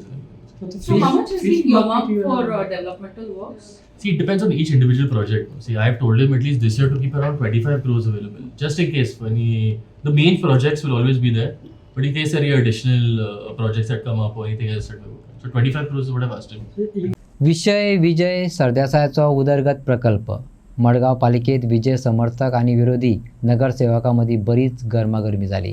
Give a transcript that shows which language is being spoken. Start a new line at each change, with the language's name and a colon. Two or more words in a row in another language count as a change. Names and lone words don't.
English: So how much is being earmarked for developmental works? See, it depends on each individual project. See, I have told him at least this year to keep around 25 crores available, just in case the main projects will always be there. But in case there are additional projects that come up or anything else that we work on. So 25 crores is what I've asked him.
Marathi: विषय विजय सरदेसाईचा उदरगत प्रकल्प. मडगाव पालिकेत विजय समर्थक आणि विरोधी नगरसेवकांमध्ये बरीच गरमागरमी झाली.